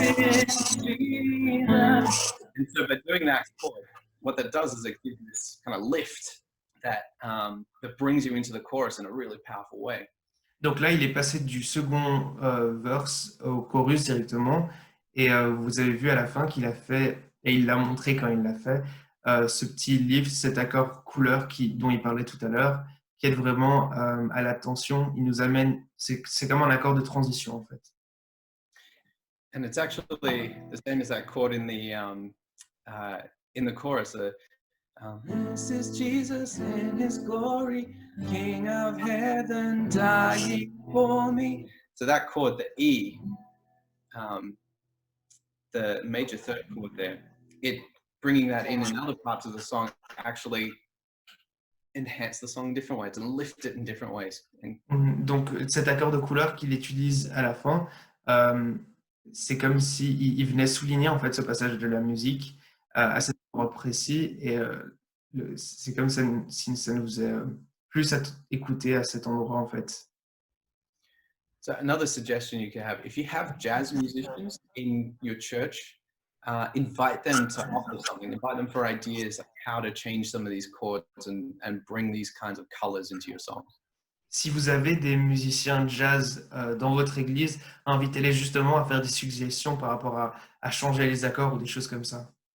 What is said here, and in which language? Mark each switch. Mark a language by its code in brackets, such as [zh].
[en] And so by doing that chord, what that does is it gives this kind of lift that brings you into the chorus in a really powerful way. [fr] Donc là, il est passé du second verse au chorus directement. Et vous avez vu à la fin qu'il a fait, et il l'a montré quand il l'a fait, ce petit lift, cet accord couleur dont il parlait tout à l'heure, qui aide vraiment à la tension. Il nous amène, c'est comme un accord de transition en fait. [en] And it's actually the same as that chord in the chorus. This is Jesus in his glory, King of heaven, dying for me. So that chord, the E, the major third chord there, it bringing that in other parts of the song actually enhance the song in different ways and lift it in different ways. [fr] Donc cet accord de couleur qu'il utilise à la fin, c'est comme s'il venait souligner en fait ce passage de la musique à cet endroit précis et c'est comme si ça nous faisait plus écouter à cet endroit en fait. [en] So another suggestion you can have, if you have jazz musicians in your church, invite them to offer something, invite them for ideas like how to change some of these chords and bring these kinds of colors into your songs. [fr] Si vous avez des musiciens jazz dans votre église, invitez-les justement à faire des suggestions par rapport à changer les accords ou des choses comme ça.